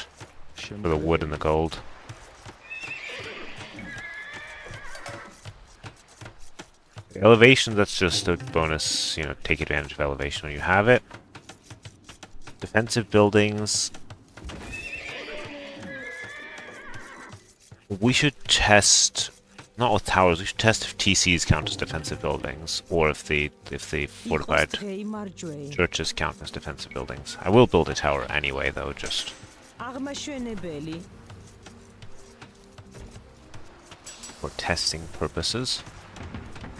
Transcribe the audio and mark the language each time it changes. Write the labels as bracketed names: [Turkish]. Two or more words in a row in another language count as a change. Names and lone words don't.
[English] For the wood and the gold. Elevation, that's just a bonus, you know, take advantage of elevation when you have it. Defensive buildings. We should test, not with towers, we should test if TCs count as defensive buildings, or if the fortified [Georgian] იყოს დღეი მარჯვეი. [English] churches count as defensive buildings. I will build a tower anyway, though, just [Georgian] აღმაშენებელი. [English] for testing purposes.